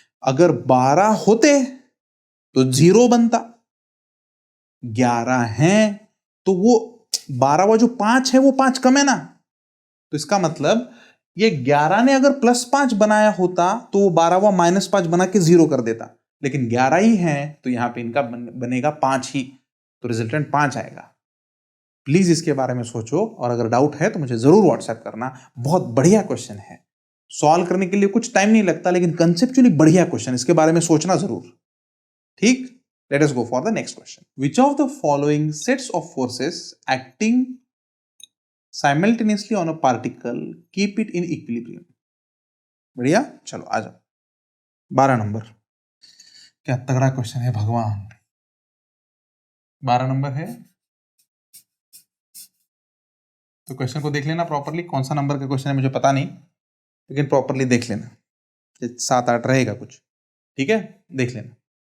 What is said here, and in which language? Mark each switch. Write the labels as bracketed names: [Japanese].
[Hindi] अगर 12 होते तो 0 बनता, 11 है तो वो 12 वो जो 5 है वो 5 कम है ना, तो इसका मतलब ये 11 ने अगर +5 बनाया होता तो वो 12वां -5 बना के 0 कर देता, लेकिन 11 ही है तो यहां पे इनका बनेगा 5 ही, तो रिजल्टेंट 5 आएगा। प्लीज इसके बारे में सोचो, और अगर डाउट है तो मुझे जरूर व्हाट्सएप करना। बहुत बढ़िया क्वेश्चन है, सॉल्व करने के लिए कुछ टाइम नहीं लगता, लेकिन कंसेप्चुअली बढ़िया क्वेश्चन, इसके बारे में सोचना जरूर। ठीक, [English] let us go for the next question. Which of the following sets of forces acting simultaneously on a particle keep it in equilibrium? [Hindi] बढ़िया, चलो आ जाओ। 12 नंबर, क्या तगड़ा क्वेश्चन है भगवान। 12 नंबर है तो क्वेश्चन को देख लेना प्रॉपरली। कौन सा नंबर का क्वेश्चन है मुझे पता नहीं, लेकिन प्रॉपरली देख लेना, 7-8 रहेगा कुछ। ठीक है, देख लेना।